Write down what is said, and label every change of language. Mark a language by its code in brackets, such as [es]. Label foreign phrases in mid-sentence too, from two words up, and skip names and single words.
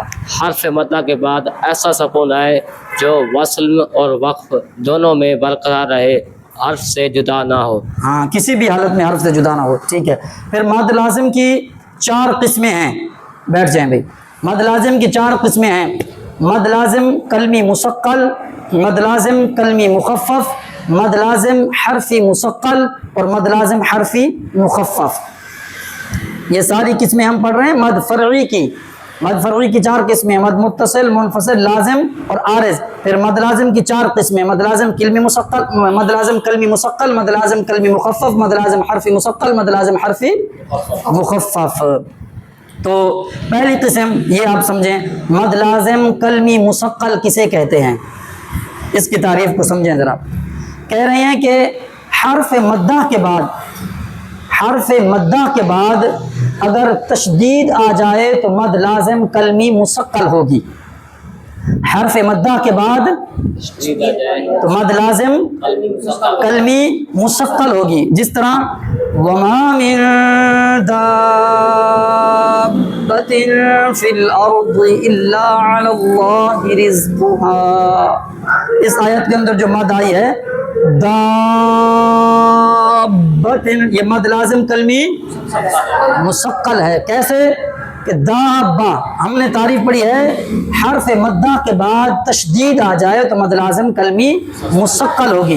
[ur] حرف مدہ کے بعد ایسا سکون آئے جو وصل اور وقف دونوں میں برقرار رہے، حرف سے جدا نہ ہو۔ ہاں، کسی بھی حالت میں حرف سے جدا نہ ہو، ٹھیک ہے۔ پھر مد لازم کی چار قسمیں ہیں، بیٹھ جائیں بھائی۔ مد لازم کی چار قسمیں ہیں، مد لازم کلمی مثقل، مد لازم کلمی مخفف، مد لازم حرفی مثقل اور مد لازم حرفی مخفف۔ یہ ساری قسمیں ہم پڑھ رہے ہیں مد فرعی کی۔ مد فرعی کی چار قسمیں، مد متصل، منفصل، لازم اور عارض۔ پھر مد لازم کی چار قسمیں، مد لازم کلمی مثقل، مد لازم کلمی مثقل، مد لازم کلمی مخفف، مد لازم حرفی مثقل، مد لازم حرفی مخفف۔ تو پہلی قسم یہ آپ سمجھیں، مد لازم کلمی مثقل کسے کہتے ہیں، اس کی تعریف کو سمجھیں ذرا۔ کہہ رہے ہیں کہ حرف مدہ کے بعد اگر تشدید آ جائے تو مد لازم کلمی مثقل ہوگی۔ حرف مدہ کے بعد تو مد لازم کلمی مثقل ہوگی، جس طرح [ar] وما من دابۃ فی الارض الا علی اللہ رزقها۔ [ur] اس آیت کے اندر جو مد آئی ہے دابۃ، یہ مد لازم کلمی مثقل ہے۔ کیسے کہ دابہ، ہم نے تعریف پڑھی ہے حرف مدہ کے بعد تشدید آ جائے تو مد لازم کلمی مثقل ہوگی۔